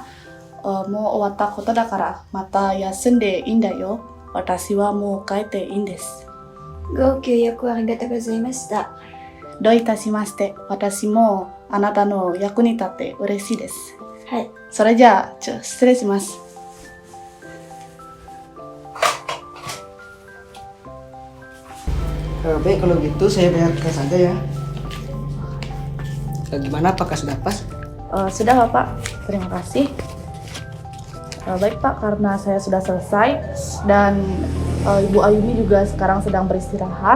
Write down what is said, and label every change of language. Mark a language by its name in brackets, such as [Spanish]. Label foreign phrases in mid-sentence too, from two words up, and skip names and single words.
[Japanese] もう終わったことだから、また休んでいいんだよ。私はもう帰っていいんです。ご協力ありがとうございました。どういたしまして。私もあなたの役に立って嬉しいです。はい。それじゃあ、失礼します。 [Indonesian] Baik, kalau gitu saya bayarkan saja ya. Gimana, apakah sudah pas? Sudah Bapak, terima kasih. Baik Pak, karena saya sudah selesai dan Ibu Ayumi juga sekarang sedang beristirahat.